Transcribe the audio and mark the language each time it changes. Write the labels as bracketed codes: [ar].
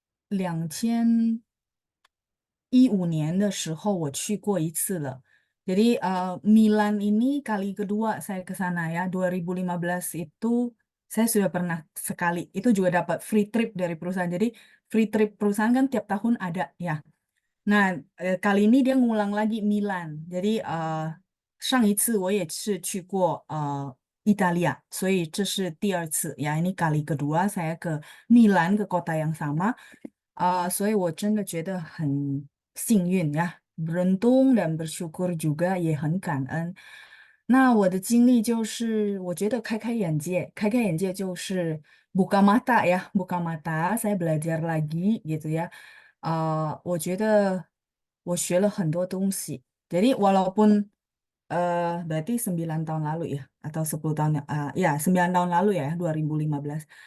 [zh] 2015的时候我去过一次了。 [id] Jadi Milan ini kali kedua saya ke sana ya. 2015 itu saya sudah pernah sekali. Itu juga dapat free trip dari perusahaan. Jadi free trip perusahaan kan tiap tahun ada ya. Nah, kali ini dia ngulang lagi Milan. [zh] Jadi 上一次我也是去过意大利啊，所以这是第二次呀。 [id] Ini kali kedua saya ke Milan ke kota yang sama. [zh] 所以我真的觉得很幸运呀， [id] beruntung dan bersyukur juga， [zh] 也很感恩。那我的经历就是，我觉得开开眼界，开开眼界就是 [id] buka mata ya, buka mata，saya belajar lagi gitu ya。 [zh] 我觉得我学了很多东西。 [id] Jadi walaupun berarti 9 tahun lalu ya atau 10 tahun ya 9 tahun lalu ya 2015.